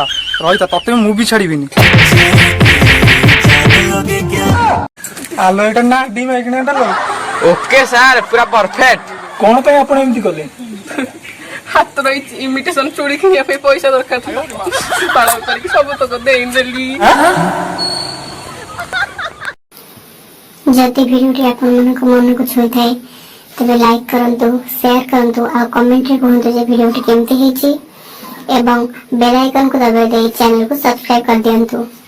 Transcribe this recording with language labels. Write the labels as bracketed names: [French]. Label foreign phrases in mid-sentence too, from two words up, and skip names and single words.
[Odia] ରହିଥା, ତତେ ମୁଁ ବି ଛାଡ଼ିବିନି। ଆଲୋ, ଏଇଟା ନା ଡି ମାଇକିନିଆଟା ଲୋ। ଓକେ ସାର୍, ପୁରା ପରଫେକ୍ଟ। କ'ଣ ପାଇଁ ଆପଣ ଏମିତି କଲେ? ହାତର ଇମିଟେସନ ଚୁଡ଼ି କିଣିବା ପାଇଁ ପଇସା ଦରକାର ଥିଲା। ପାଳ କରିକି ସବୁ ତକ ଦେଇଦେଲି। ଯଦି ଭିଡିଓଟି ଆପଣଙ୍କ ମନକୁ ଛୁଇଁ ଥାଏ ତେବେ ଲାଇକ କରନ୍ତୁ, ସେୟାର କରନ୍ତୁ ଆଉ କମେଣ୍ଟରେ କହନ୍ତୁ ଯେ ଭିଡିଓଟି କେମିତି ହେଇଛି ଏବଂ ବେଲ ଆଇକନକୁ ଦବାଇ ଦେଇ ଚ୍ୟାନେଲକୁ ସବସ୍କ୍ରାଇବ କରି ଦିଅନ୍ତୁ।